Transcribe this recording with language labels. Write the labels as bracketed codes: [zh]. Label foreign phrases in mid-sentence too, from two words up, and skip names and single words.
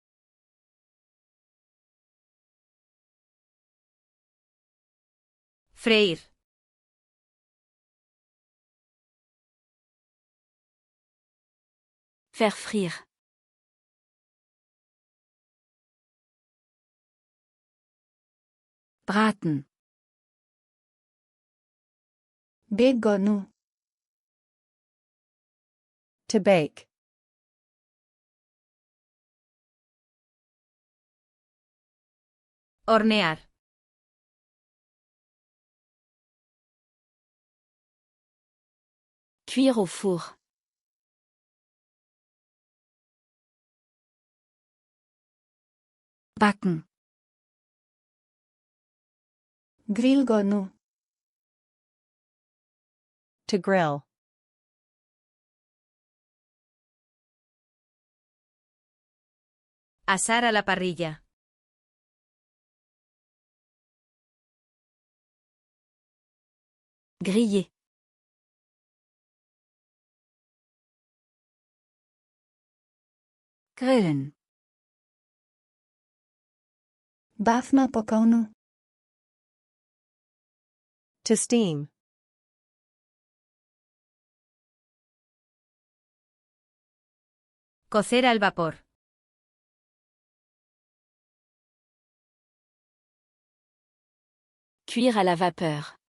[es] Freír. [fr] Faire frire. [de] Braten. [ne] बेक गर्नु [en] To bake. [es] Hornear. [fr] Cuire au four. [de] Backen. [ne] ग्रिल गर्नु [en] To grill. [es] Asar a la parrilla. [fr] Griller. [de] Grillen. [ne] बाफमा पकाउनु [en] To steam. [es] Cocer al vapor. [fr] Cuire à la vapeur.